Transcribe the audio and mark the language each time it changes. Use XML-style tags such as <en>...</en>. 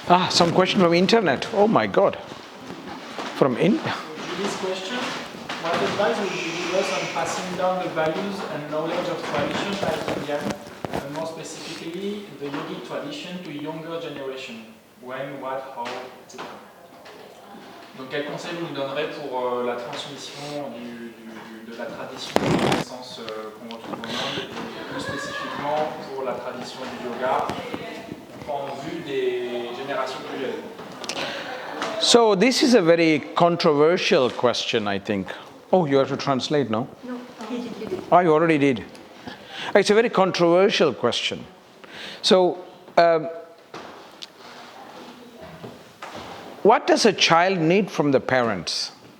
<en>Some question from internet. Oh my God. This question, what advice would you give us on passing down the values and knowledge of tradition like Indian, and more specifically the yogic tradition to younger generation? When, what, how, etc.</en> <fr>Donc quel conseil vous nous donnerez pour la transmission de la tradition de connaissances qu'on retrouve en Inde, et plus spécifiquement pour la tradition du yoga en vue des générations plus jeunes?</fr> <en>So this is a very controversial question, I think. Oh, you have to translate, no? No, he did. Oh, you already did. It's a very controversial question. So, what does a child need from the parents?</en>